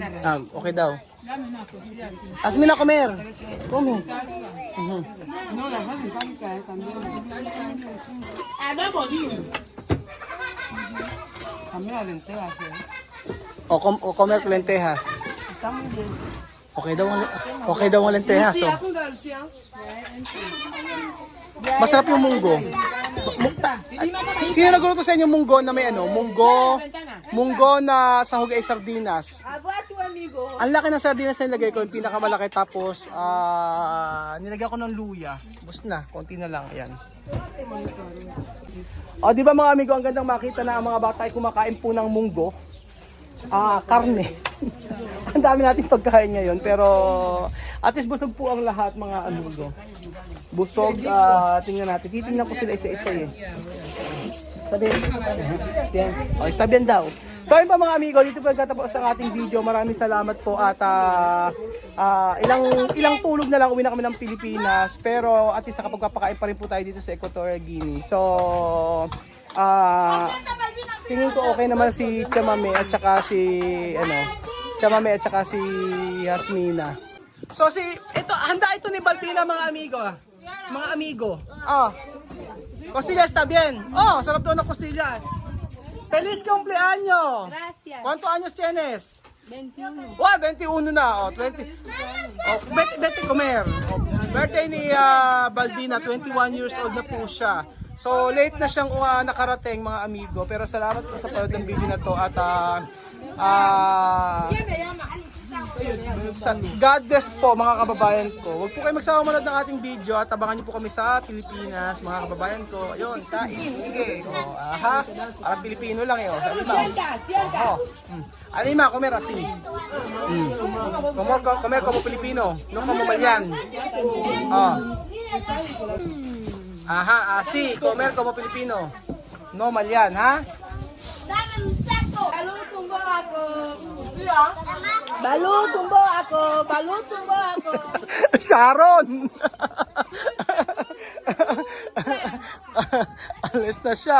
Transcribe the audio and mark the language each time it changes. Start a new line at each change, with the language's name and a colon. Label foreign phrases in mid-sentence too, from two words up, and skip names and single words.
Filipino: Okay daw.
Spanish: Hazme na comer. Come. No, la fase sálica también. También la lenteja. O comer lentejas. Está muy bien.
Filipino: Okay daw ang lentejas. So. Masarap yung munggo. Sino nagluto sa inyo munggo na may ano? Munggo na sahog ay sardinas. Ang laki ng sardinas na nilagay ko, yung pinakamalaki, tapos nilagyan ko ng luya. Bus na, konti na lang, ayan. O, di ba mga amigo, ang gandang makita na ang mga bata ay kumakain po ng munggo. Karne. Ang dami nating pagkain ngayon, pero at least busog po ang lahat, mga amigo. Busog, tingnan natin. Titingnan ko sila isa-isa eh. Sabi, yan. O,
Spanish: está bien
Filipino: daw. So ayun pa mga amigo, dito po nagtatapos ang ating video. Maraming salamat po at ilang tulog na lang uwi na kami ng Pilipinas. Pero at least nakapagpapakain pa rin po tayo dito sa Equatorial Guinea. So, tingin ko okay naman si Chamame at saka si Yasmina. So handa ito ni Balbina mga amigo. Mga amigo.
Spanish: Costillas está bien.
Filipino: Sarap daw ng costillas.
Spanish: Feliz cumpleaños. Gracias. ¿Cuántos años tienes? 21.
Filipino: 21 na. 20.
Spanish: Vete comer.
Filipino: Birthday ni Balbina, 21
English: years old
Filipino: na po siya. So late na siyang nakarating mga amigo, pero salamat po sa panood ng video na to at
English: God bless
Filipino: po mga kababayan ko. Huwag po kayo magsawa manood ng ating video at abangan niyo po kami sa Pilipinas mga kababayan ko. Ayun, kain, sige. Parang Pilipino lang yun. Alima,
Spanish: comer así. Comer como Pilipino, no como Malian. Así, comer como Pilipino. No Malian, ha?
Filipino: Balutumbo ako. Sharon! Alis na siya.